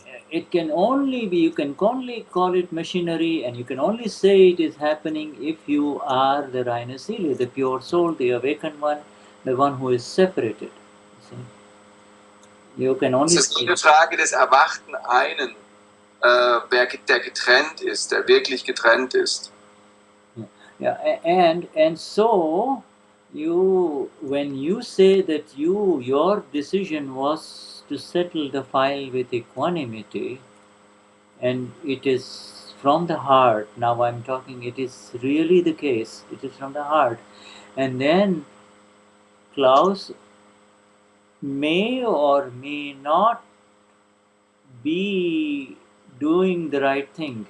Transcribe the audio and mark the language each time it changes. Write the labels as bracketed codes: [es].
[en] You can only call it machinery, and you can only say it is happening if you are the [de] Reine Seele, [en] the pure soul, the awakened one, the one who is separated. You can only. [de] Es ist nur eine Frage des erwachten Einen, der getrennt ist, der wirklich getrennt ist. [en] Yeah, and so when you say that your decision was to settle the file with equanimity, and it is from the heart. Now I'm talking. It is really the case. It is from the heart, and then Klaus may or may not be doing the right thing.